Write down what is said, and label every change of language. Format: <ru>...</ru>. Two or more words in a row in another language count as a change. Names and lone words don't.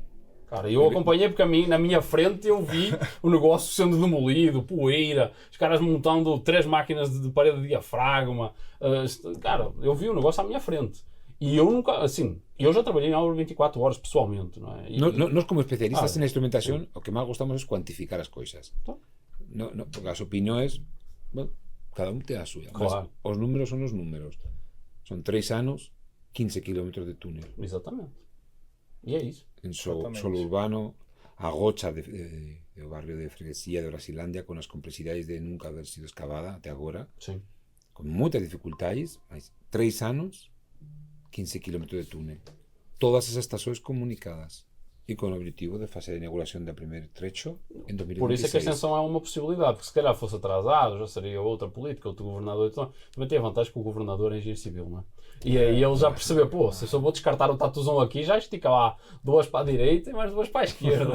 <pt>Cara, eu acompanhei porque na minha frente eu vi o negócio sendo demolido, poeira, os caras montando 3 máquinas de parede de diafragma. Cara, eu vi o negócio à minha frente. E eu nunca, assim, eu já trabalhei em obra 24 horas pessoalmente, não é?</pt> <gl>Nós como especialistas en instrumentación, o que máis gostamos é cuantificar as coisas. Porque as opinións, bueno, cada un ten a súa. Claro. Os números son os números. Son 3 anos, 15 kilómetros de túnel.</gl> <pt>Exatamente. E é isso.</pt> <gl>En solo urbano, a gocha do barrio de Freguesía de Brasilandia, con as complexidades de nunca haber sido escavada até agora,</gl> <pt>Sim.</pt> <gl>con moitas dificultades, mas 3 anos, 15 kilómetros de túnel.</gl> <pt>Todas as estações comunicadas e com o objetivo de fazer a inauguração do primeiro trecho em 2026. Por isso é que a extensão é uma possibilidade, porque se calhar fosse atrasado, já seria outra política, outro governador. Então, também tem a vantagem que o governador é engenheiro civil, não é? E aí ele já percebeu, pô, se eu só vou descartar o tatuzão aqui, já estica lá 2 para a direita e mais 2 para a esquerda.</pt>